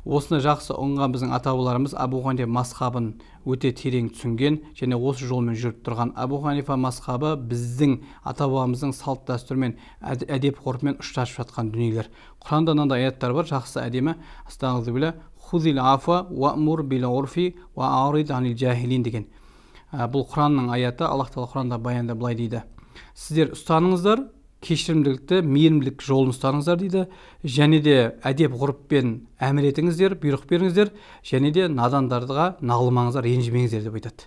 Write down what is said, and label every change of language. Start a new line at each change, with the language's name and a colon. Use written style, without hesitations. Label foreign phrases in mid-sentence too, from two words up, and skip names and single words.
Kazakh: Осыны жақсы ұғынған біздің ата бабаларымыз Абу Ханифа мазхабын өте терең түсінген және осы жолмен жүріп тұрған. Абу Ханифа мазхабы біздің ата бабамыздың салт дәстүрмен, әдеп ғұрпымен ұштасып жатқан дүниелер. Құранда мынандай аяттар бар, жақсы әдемі.
Arabic: أستغفر الله خذ العفو وأمر بالعرف وأعرض عن الجاهلين деген.
Kazakh: Бұл Құранның аяты. Аллах тағала Құранда баянда былай дейді: сіздер ұстаныңыздар кешірімділікті, мейірімділік жолын ұстаныңыздар дейді, және де әдеп ғұрыппен әмір етіңіздер, бұйрық беріңіздер, және де надандарға нағылмаңыздар, ренжімеңіздер деп айтады.